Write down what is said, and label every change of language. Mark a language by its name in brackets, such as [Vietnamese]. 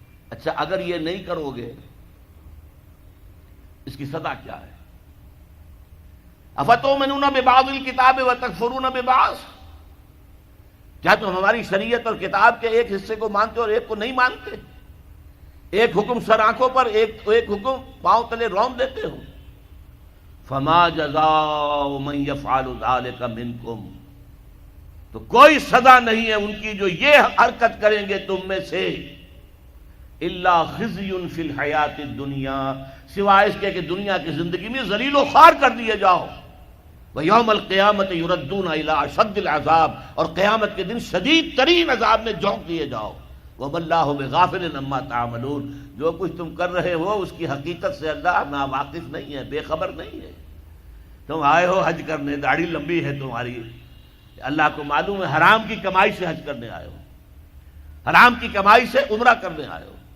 [Urdu] اچھا اگر یہ نہیں کرو گے اس کی سزا کیا ہے؟ [Arabic] افتؤمنون ببعض الکتاب وتکفرون ببعض. [Urdu] کیا تم ہماری شریعت اور کتاب کے ایک حصے کو مانتے اور ایک کو نہیں مانتے؟ ایک حکم سر آنکھوں پر، ایک حکم پاؤں تلے رون دیتے ہو. [Arabic] فما جزاء من یفعل ذلک منکم. [Urdu] تو کوئی سزا نہیں ہے ان کی جو یہ حرکت کریں گے تم میں سے، [Arabic] الا خزی فی الحیات الدنیا، [Urdu] سوائے اس کے کہ دنیا کی زندگی میں ذلیل و خوار کر دیے جاؤ. [Arabic] ویوم القیامت یردون الی اشد العذاب، [Urdu] اور قیامت کے دن شدید ترین عذاب میں جھونک دیے جاؤ. [Arabic] وما اللہ بغافل عما تعملون. [Urdu] جو کچھ تم کر رہے ہو اس کی حقیقت سے اللہ ناواقف نہیں ہے، بے خبر نہیں ہے. تم آئے ہو حج کرنے، داڑھی لمبی ہے تمہاری، اللہ کو معلوم ہے حرام کی کمائی سے حج کرنے آئے ہو، حرام کی کمائی سے عمرہ کرنے آئے ہو.